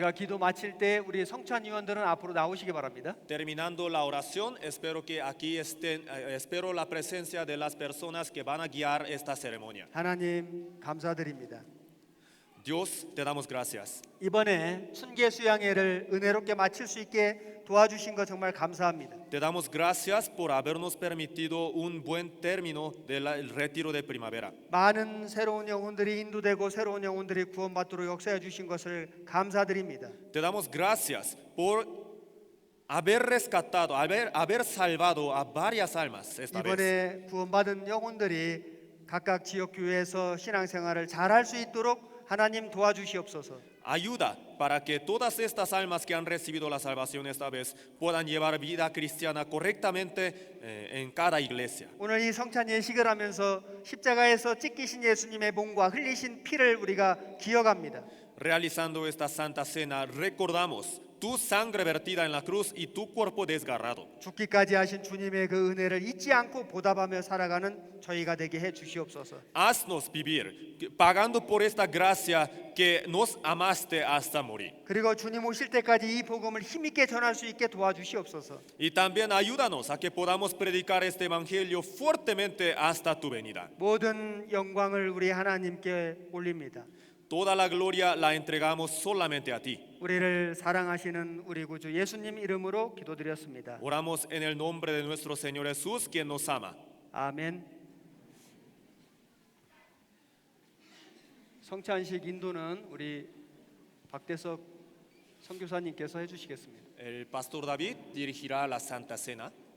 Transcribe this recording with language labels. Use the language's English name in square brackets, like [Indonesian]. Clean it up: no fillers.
[Korean] 제가 기도 마칠 때 우리 성찬위원들은 앞으로 나오시기 바랍니다. [Spanish] Terminando la oración, espero que aquí estén, espero la presencia de las personas que van a guiar esta ceremonia. [Korean] 하나님 감사드립니다. [Spanish] Dios, te damos gracias. [Korean] 이번에 순계 수양회를 은혜롭게 마칠 수 있게 도와주신 거 정말 감사합니다. [Spanish] Te damos gracias por habernos permitido un buen término del retiro de primavera. [Korean] 많은 새로운 영혼들이 인도되고 새로운 영혼들이 구원받도록 역사해 주신 것을 감사드립니다. [Spanish] Te damos gracias por haber rescatado, haber salvado a varias almas esta vez. [Korean] 이번에 구원받은 영혼들이 각각 지역 교회에서 신앙생활을 잘할 수 있도록 하나님 도와주시옵소서. [Spanish] Ayuda para que todas estas almas que han recibido la salvación esta vez puedan llevar vida cristiana correctamente en cada iglesia. [Korean] 오늘 이 성찬 예식을 하면서 십자가에서 찢기신 예수님의 몸과 흘리신 피를 우리가 기억합니다. [Spanish] Realizando esta santa cena, recordamos tu sangre vertida en la cruz y tu cuerpo desgarrado. [Korean] 죽기까지 하신 주님의 그 은혜를 잊지 않고 보답하며 살아가는 저희가 되게 해 주시옵소서. [Spanish] Haznos vivir pagando por esta gracia que nos amaste hasta morir. [Korean] 그리고 주님 오실 때까지 이 복음을 힘있게 전할 수 있게 도와주시옵소서. [Spanish] Y también ayúdanos a que podamos predicar este evangelio fuertemente hasta tu venida. [Korean] 모든 영광을 우리 하나님께 올립니다. [Spanish] Toda la gloria la entregamos solamente a ti. [Korean] 우리를 사랑하시는 우리 구주 예수님 이름으로 기도드렸습니다. [Spanish] Oramos en el nombre de nuestro Señor Jesús, quien nos ama. [Korean] 아멘. 성찬식 인도는 우리 박대석 선교사님께서 해주시겠습니다. [Spanish] El pastor David dirigirá la Santa Cena.